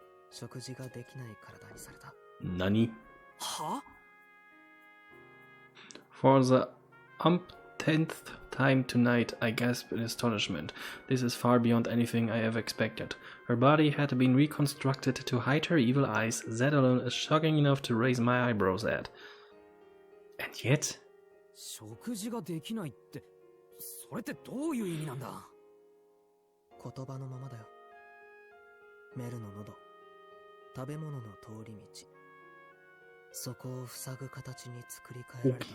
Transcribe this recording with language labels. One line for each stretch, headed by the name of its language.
Japanese: 食事ができない体にされた。 Nani? は？
English: For the umpteenth time tonight, I gasped in astonishment. This is far beyond anything I ever expected. Her body had been reconstructed to hide her evil eyes. That alone is shocking enough to raise my eyebrows at. And yet...
Japanese: 食事ができないって、それってどういう意味なんだ？言葉のままだよ。メルの喉、食べ物の通り道。そこを塞ぐ形に作り変えられた。